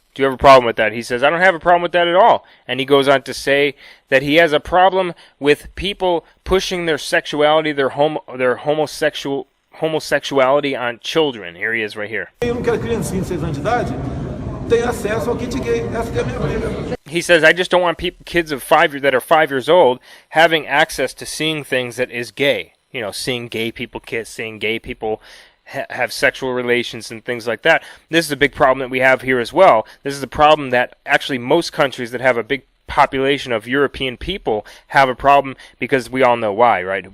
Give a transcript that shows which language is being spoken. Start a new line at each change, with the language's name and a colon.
English: Do you have a problem with that? He says, I don't have a problem with that at all. And he goes on to say that he has a problem with people pushing their sexuality, their homosexuality on children. Here he is right here.
Portuguese: Eu não quero criancinha de 6 anos de idade tem acesso ao kit gay. Essa que é a minha briga.
English: He says, I just don't want kids of 5 that are 5 years old having access to seeing things that is gay. You know, seeing gay people kiss, seeing gay people have sexual relations and things like that. This is a big problem that we have here as well. This is a problem that actually most countries that have a big population of European people have a problem, because we all know why, right?